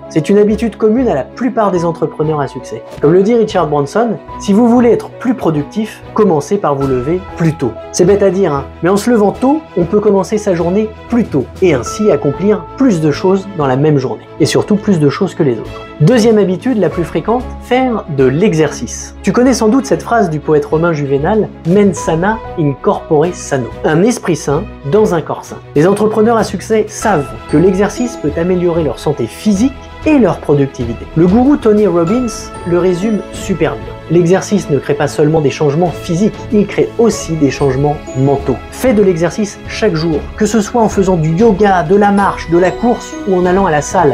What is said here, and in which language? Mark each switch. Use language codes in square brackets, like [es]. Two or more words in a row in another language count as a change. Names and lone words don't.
[fr] C'est une habitude commune à la plupart des entrepreneurs à succès. Comme le dit Richard Branson, si vous voulez être plus productif, commencez par vous lever plus tôt. C'est bête à dire, mais en se levant tôt, on peut commencer sa journée plus tôt et ainsi accomplir plus de choses dans la même journée. Et surtout plus de choses que les autres. Deuxième habitude la plus fréquente, faire de l'exercice. Tu connais sans doute cette phrase du poète romain Juvénal, [la] mens sana in corpore sano. [fr] Un esprit sain dans un corps sain. Les entrepreneurs à succès savent que l'exercice peut améliorer leur santé physique et leur productivité. Le gourou Tony Robbins le résume super bien. L'exercice ne crée pas seulement des changements physiques, il crée aussi des changements mentaux. Fais de l'exercice chaque jour, que ce soit en faisant du yoga, de la marche, de la course ou en allant à la salle.